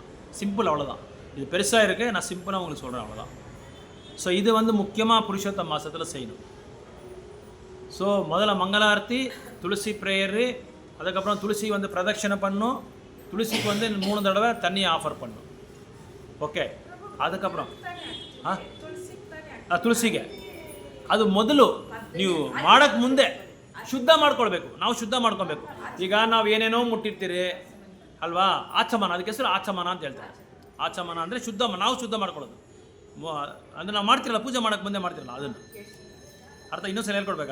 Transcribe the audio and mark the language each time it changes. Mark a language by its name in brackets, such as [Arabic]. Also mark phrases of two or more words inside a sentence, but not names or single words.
[Tamil] சிம்பிள், அவ்வளோதான். இது பெருசாக இருக்குது, நான் சிம்பிளாக உங்களுக்கு சொல்கிறேன், அவ்வளோதான். ஸோ இது வந்து முக்கியமாக புருஷோத்த மாதத்தில் செய்யணும். ஸோ முதல்ல மங்களாரத்தி, துளசி ப்ரேயரு, அதுக்கப்புறம் துளசி வந்து பிரதட்சணை பண்ணும். துளசிக்கு வந்து 3 தடவை தண்ணியை ஆஃபர் பண்ணும். [Kannada] ಓಕೆ, ಅದಕ್ಕப்புறம் ತುಳಸಿಗೆ ಅದು ಮೊದಲು ನೀವು ಮಾಡೋಕ್ಕೆ ಮುಂದೆ ಶುದ್ಧ ಮಾಡ್ಕೊಳ್ಬೇಕು. ನಾವು ಶುದ್ಧ ಮಾಡ್ಕೊಬೇಕು. ಈಗ ನಾವು ಏನೇನೋ ಮುಟ್ಟಿರ್ತೀರಿ ಅಲ್ವಾ, ಆಚಮನ, ಅದಕ್ಕೆ ಹೆಸರು ಆಚಮನ ಅಂತ ಹೇಳ್ತಾರೆ. ಆಚಮನ ಅಂದರೆ ಶುದ್ಧ, ನಾವು ಶುದ್ಧ ಮಾಡ್ಕೊಳ್ಳೋದು. ಅಂದರೆ ನಾವು ಮಾಡ್ತಿರಲ್ಲ, ಪೂಜೆ ಮಾಡೋಕ್ಕೆ ಮುಂದೆ ಮಾಡ್ತಿರಲ್ಲ, ಅದನ್ನು ಅರ್ಥ ಇನ್ನೊಂದ್ಸಲ ಹೇಳ್ಕೊಡ್ಬೇಕು.